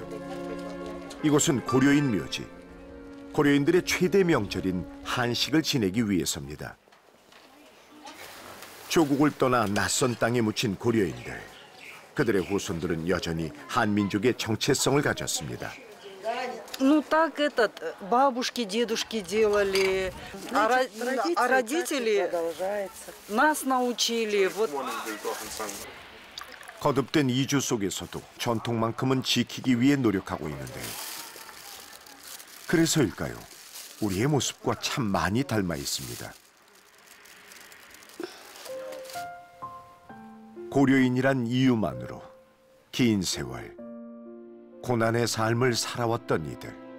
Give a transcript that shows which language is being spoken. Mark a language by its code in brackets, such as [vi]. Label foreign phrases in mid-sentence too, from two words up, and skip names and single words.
[ko] 이곳은 고려인 묘지. 고려인들의 최대 명절인 한식을 지내기 위해서입니다. 조국을 떠나 낯선 땅에 묻힌 고려인들. 그들의 후손들은 여전히 한민족의 정체성을 가졌습니다. [ru] Ну так бабушки, дедушки делали, а родители нас научили. Вот. [ko] 거듭된 이주 속에서도 전통만큼은 지키기 위해 노력하고 있는데요. 그래서일까요? 우리의 모습과 참 많이 닮아 있습니다. 고려인이란 이유만으로 긴 세월 고난의 삶을 살아왔던 이들.